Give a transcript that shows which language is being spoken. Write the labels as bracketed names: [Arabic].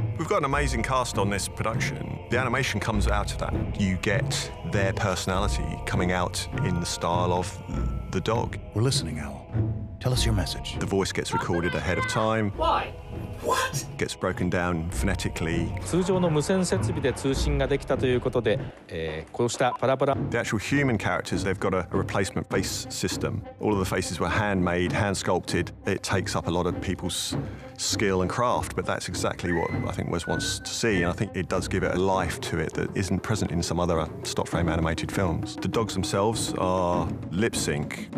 [English] We've got an amazing cast on this production. The animation comes out of that. You get their personality coming out in the style of the dog. We're listening, Owl. Tell us your message. The voice gets recorded ahead of time. Why? What? Gets broken down phonetically. [Japanese] 通常の無線設備で通信ができたということで、こうしたパラパラ。 [English] The actual human characters, they've got a replacement face system. All of the faces were handmade, hand sculpted. It takes up a lot of people's skill and craft, but that's exactly what I think Wes wants to see, and I think it does give it a life to it that isn't present in some other stop frame animated films. The dogs themselves are lip sync.